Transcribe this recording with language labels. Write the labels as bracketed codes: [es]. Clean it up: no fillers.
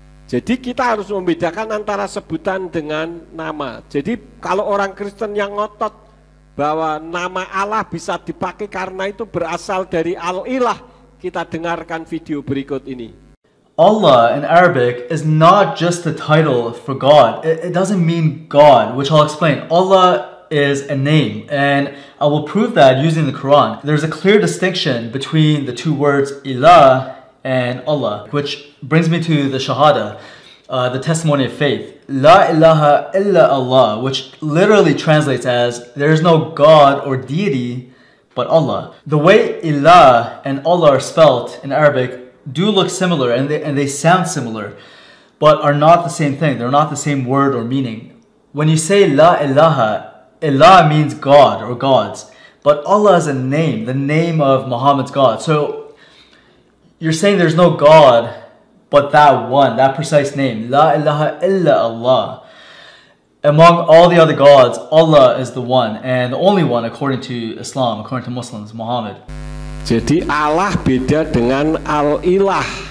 [id] Jadi kita harus membedakan antara sebutan dengan nama. Jadi kalau orang Kristen yang ngotot bahwa nama Allah bisa dipakai karena itu berasal dari Al-Ilah, kita dengarkan video berikut ini. [en] Allah in Arabic is not just the title for God. It doesn't mean God, which I'll explain. Allah is a name, and I will prove that using the Quran. There's a clear distinction between the two words ilah and Allah, which brings me to the Shahada, the testimony of faith. [ar] La ilaha illa Allah, [en] which literally translates as there is no God or deity but Allah. The way ilah and Allah are spelt in Arabic do look similar, and they sound similar, but are not the same thing. They're not the same word or meaning. When you say [ar] la ilaha, [en] ilah means God or gods, but Allah is a name, the name of Muhammad's God. So you're saying there's no God but that one, that precise name, [ar] la ilaha illa Allah. [en] Among all the other gods, Allah is the one and the only one according to Islam, according to Muslims, Muhammad. [id] Jadi Allah beda dengan Al-Ilah.